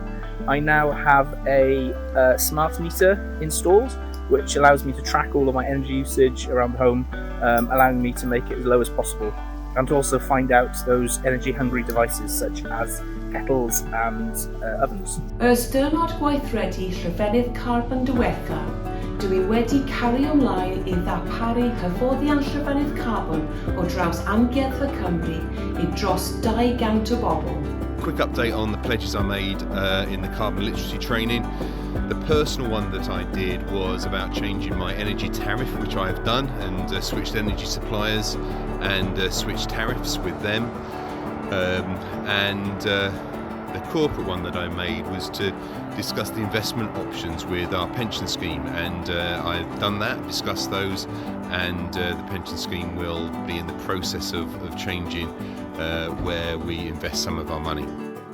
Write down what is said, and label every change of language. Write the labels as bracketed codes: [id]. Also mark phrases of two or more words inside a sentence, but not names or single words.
[en] I now have a smart meter installed, which allows me to track all of my energy usage around the home, allowing me to make it as low as possible, and to also find out those energy-hungry devices such as kettles and ovens. [cy] Ers Diwrnod Gweithredu Llythrennedd carbon diwethaf, dwi wedi cario ymlaen I ddarparu hyfforddiant llythrennedd carbon o draws Gweithredu Cymru I dros 200 o bobl. [en] Quick update on the pledges I made in the carbon literacy training. The personal one that I did was about changing my energy tariff, which I have done, and switched energy suppliers and switched tariffs with them. The corporate one that I made was to discuss the investment options with our pension scheme, and I've done that, discussed those, and the pension scheme will be in the process of changing where we invest some of our money.